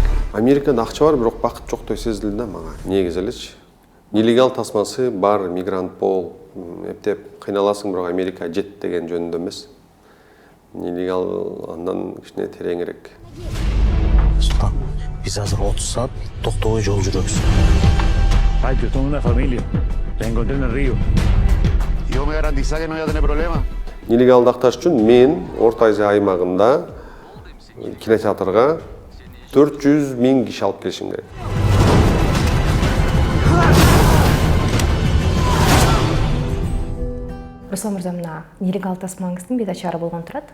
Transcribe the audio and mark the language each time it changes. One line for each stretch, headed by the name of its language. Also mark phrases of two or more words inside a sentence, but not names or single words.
Kyrgyz: Америкада акча бар, бирок бакыт жоктой сезилди да мага. Негизи элечи. Нелегал тасмасы бар, мигрант бол, эптеп кыйналасың, бирок Америка жет деген жөнүндө эмес. Нелегал андан кичине тереңирээк. Султан, биз азыр 30 саат токтобой жол жүрөбүз.
Spanish: Ay, yo tengo una familia. La encontré en el río. Yo me garantiza que no voy a tener problema.
Kyrgyz: Нелегалды акташ үчүн мен Орто Азия аймагында кинотеатрга 400 000 киши алып келишим керек. Руслан мырза, мына нелегал тасмаңыздын бет ачары болгон турат.